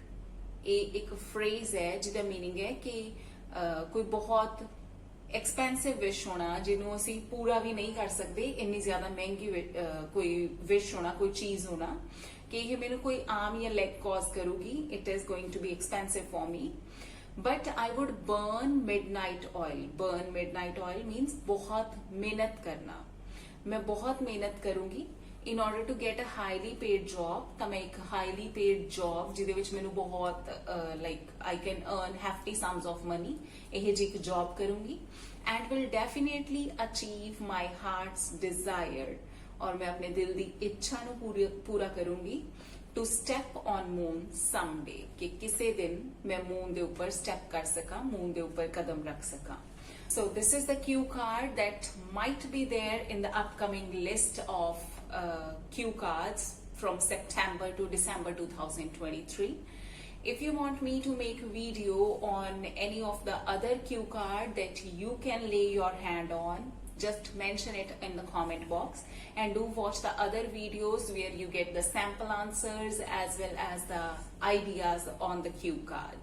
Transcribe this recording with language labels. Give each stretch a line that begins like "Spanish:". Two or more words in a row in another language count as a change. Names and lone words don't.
Punjabi: ਇਹ ਇੱਕ phrase ਹੈ ਜਿਹਦਾ meaning ਹੈ ਕਿ ਕੋਈ ਬਹੁਤ
English: expensive wish
Punjabi: ਹੋਣਾ ਜਿਹਨੂੰ ਅਸੀਂ ਪੂਰਾ ਵੀ ਨਹੀਂ ਕਰ ਸਕਦੇ, ਇੰਨੀ ਜ਼ਿਆਦਾ ਮਹਿੰਗੀ ਕੋਈ wish ਹੋਣਾ, ਕੋਈ ਚੀਜ਼ ਹੋਣਾ ਕਿ ਇਹ ਮੈਨੂੰ ਕੋਈ arm ਜਾਂ
English: leg cause
Punjabi: ਕਰੂਗੀ.
English: It is going to be expensive for me. But I would burn midnight oil. Burn midnight oil means
Hindi: बहुत मेहनत करना. मैं बहुत मेहनत करूंगी
English: in order to get a highly paid job. ਤਾਂ
Hindi: मैं एक
English: highly paid job
Punjabi: ਜਿਹਦੇ ਵਿੱਚ ਮੈਨੂੰ ਬਹੁਤ
English: like I can earn hefty sums of money,
Punjabi: ਇਹ ਜੀ ਇੱਕ job ਕਰੂੰਗੀ,
English: and will definitely achieve my heart's desire.
Hindi: और मैं अपने दिल
Punjabi: ਦੀ ਇੱਛਾ ਨੂੰ ਪੂਰਾ ਕਰੂੰਗੀ
English: to step on moon someday,
Hindi: कि किसी दिन मैं moon
Punjabi: ਦੇ ਉੱਪਰ
Hindi: step कर सका, moon
Punjabi: ਦੇ ਉੱਪਰ
Hindi: कदम रख सका.
English: So this is the cue card that might be there in the upcoming list of cue cards from September to December 2023. If you want me to make a video on any of the other cue card that you can lay your hand on, just mention it in the comment box, and do watch the other videos where you get the sample answers as well as the ideas on the cue card.